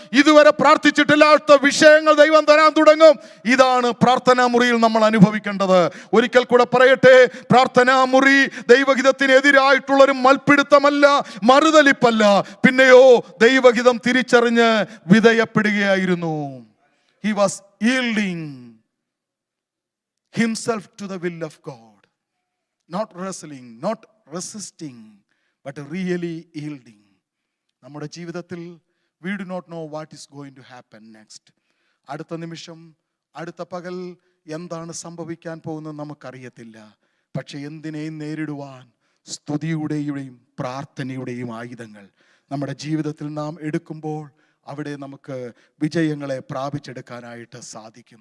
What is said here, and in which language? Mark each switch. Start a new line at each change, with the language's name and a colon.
Malayalam: ഇതുവരെ പ്രാർത്ഥിച്ചിട്ടില്ലാത്ത വിഷയങ്ങൾ ദൈവം തരാൻ തുടങ്ങും. ഇതാണ് പ്രാർത്ഥനാ മുറിയിൽ നമ്മൾ അനുഭവിക്കേണ്ടത്. ഒരിക്കൽ കൂടെ പറയട്ടെ, പ്രാർത്ഥനാ മുറി ദൈവഹിതത്തിനെതിരായിട്ടുള്ളൊരു മൽപ്പിടുത്തമല്ല, മറുതലിപ്പല്ല. പിന്നെയോ ദൈവഹിതം തിരിച്ചറിഞ്ഞ് വിധേയപ്പെടുകയായിരുന്നു.
English: He was yielding himself to the will of God, not wrestling, not resisting, but really yielding.
Malayalam: നമ്മുടെ ജീവിതത്തിൽ
English: we do not know what is going to happen next.
Malayalam: അടുത്ത നിമിഷം, അടുത്ത പകൽ എന്താണ് സംഭവിക്കാൻ പോകുന്നത് നമുക്കറിയത്തില്ല. പക്ഷെ എന്തിനേയും നേരിടുവാൻ സ്തുതിയുടെയും പ്രാർത്ഥനയുടെയും ആയുധങ്ങൾ നമ്മുടെ ജീവിതത്തിൽ നാം എടുക്കുമ്പോൾ അവിടെ നമുക്ക് വിജയങ്ങളെ പ്രാപിച്ചെടുക്കാനായിട്ട് സാധിക്കും.